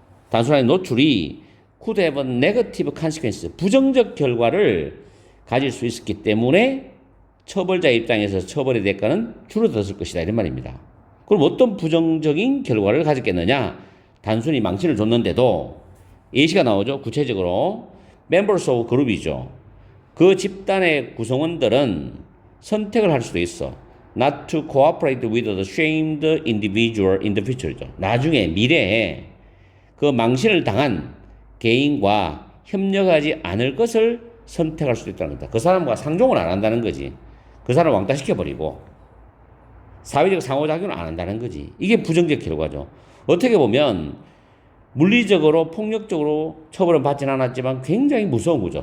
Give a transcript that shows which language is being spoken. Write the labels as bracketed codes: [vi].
[ko] 단순한 노출이 [en] could have a negative consequence, [ko] 부정적 결과를 가질 수 있었기 때문에 처벌자 입장에서 처벌의 대가는 줄어들었을 것이다 이런 말입니다. 그럼 어떤 부정적인 결과를 가졌겠느냐? 단순히 망신을 줬는데도 예시가 나오죠. 구체적으로 [en] members of group이죠. [ko] 그 집단의 구성원들은 선택을 할 수도 있어. [en] not to cooperate with the shamed individual in the future죠. [ko] 나중에 미래에 그 망신을 당한 개인과 협력하지 않을 것을 선택할 수도 있다는 거다. 그 사람과 상종을 안 한다는 거지. 그 사람을 왕따시켜버리고 사회적 상호작용을 안 한다는 거지. 이게 부정적 결과죠. 어떻게 보면 물리적으로 폭력적으로 처벌은 받지는 않았지만 굉장히 무서운 거죠.